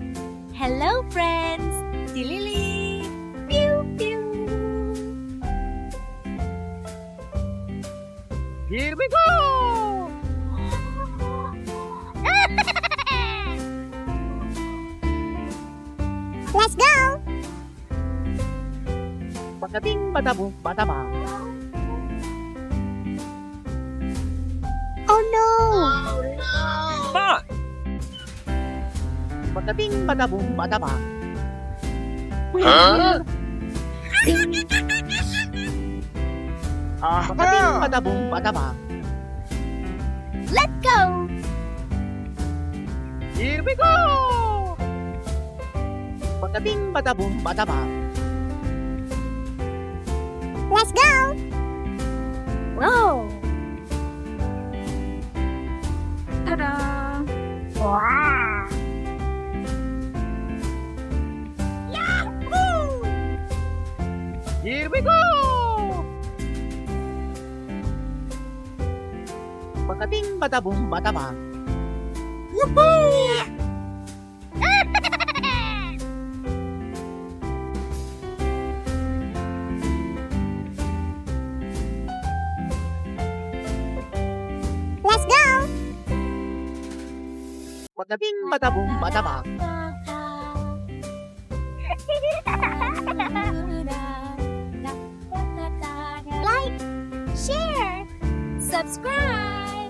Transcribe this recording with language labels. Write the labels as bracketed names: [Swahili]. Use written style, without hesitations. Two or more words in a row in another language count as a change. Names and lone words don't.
[English] Hello, friends. Dilili. Pew, pew. Here we go! Let's go. Bada bing, bada boom, bada bang. Oh no. Oh no! Come on! Bada bing, bada boom, bada bang. Huh? Bada bing, bada boom, bada bang. Let's go. Here we go! Bada bing, bada boom, bada bang. Let's go. Whoa. Ta-da! Wow. Here we go! Bada bing, bada boom, bada bang. Let's go. Bada bing, bada boom, bada bang. Like, share, subscribe.